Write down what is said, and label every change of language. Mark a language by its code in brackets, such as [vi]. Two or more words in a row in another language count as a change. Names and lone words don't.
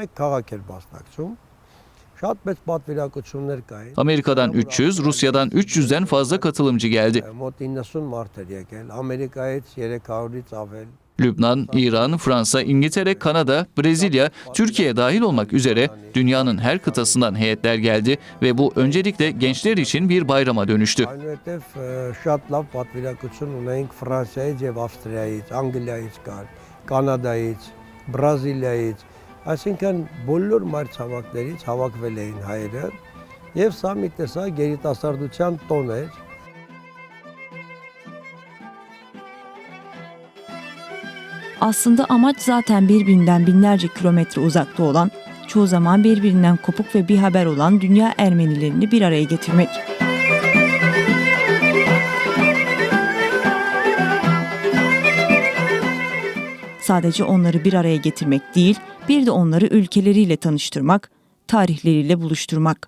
[tr] Amerika'dan 300, Rusya'dan 300'den fazla katılımcı geldi. Lübnan, İran, Fransa, İngiltere, Kanada, Brezilya, Türkiye dahil olmak üzere dünyanın her kıtasından heyetler geldi ve bu öncelikle gençler için bir bayrama dönüştü. [hy] Այսինքն բոլոր մայր ցավակներից հավաքվել էին հայերը եւ սա մի տեսակ երիտասարդության տոն էր. [tr] Aslında amaç zaten birbirinden binlerce kilometre uzakta olan, çoğu zaman birbirinden kopuk ve bir haber olan dünya Ermenilerini bir araya getirmek. Sadece onları bir araya getirmek değil, bir de onları ülkeleriyle tanıştırmak, tarihleriyle buluşturmak.